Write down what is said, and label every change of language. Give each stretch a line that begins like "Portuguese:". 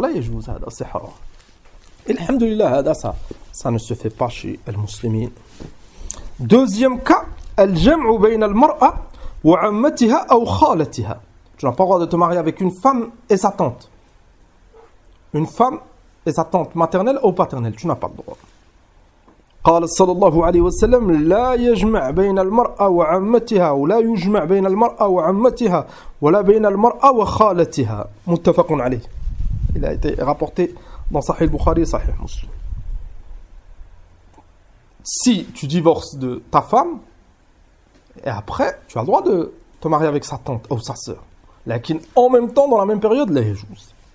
French: Là, il joue ça, c'est haram. Et alhamdulillah, ça ne se fait pas chez les musulmans. Deuxième cas,
Arabic: al-jam'u bayna al-mar'a wa 'ammatiha aw khalatiha.
French: Tu n'as pas le droit de te marier avec une femme et sa tante. Une femme et sa tante maternelle ou paternelle, tu n'as pas le droit.
Arabic: قال صلى الله عليه وسلم لا يجمع بين المرأة وعمتها ولا يجمع بين المرأة وعمتها ولا بين المرأة وخالتها متفق عليه.
French: Il a été rapporté dans Sahih Bukhari et Sahih Muslim. Si tu divorces de ta femme, et après, tu as le droit de te marier avec sa tante ou sa sœur. Lakin en même temps, dans la même période,
Arabic: la yajouz.